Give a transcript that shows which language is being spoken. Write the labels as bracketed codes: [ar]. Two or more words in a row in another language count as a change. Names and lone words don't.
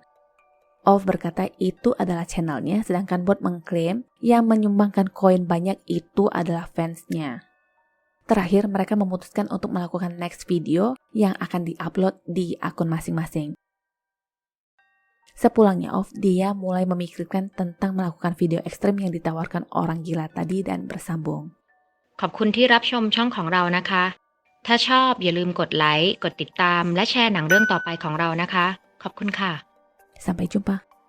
[id] Off berkata itu adalah channelnya, sedangkan bot mengklaim yang menyumbangkan koin banyak itu adalah fansnya. Terakhir, mereka memutuskan untuk melakukan [en] next video [id] yang akan diupload di akun masing-masing. Sepulangnya Off, dia mulai memikirkan tentang melakukan video ekstrim yang ditawarkan orang gila tadi dan bersambung. [th] ขอบคุณที่รับชมช่องของเรานะคะ ถ้าชอบอย่าลืมกดไลค์ กดติดตาม และแชร์หนังเรื่องต่อไปของเรานะคะ ขอบคุณค่ะ [id] Sampai jumpa.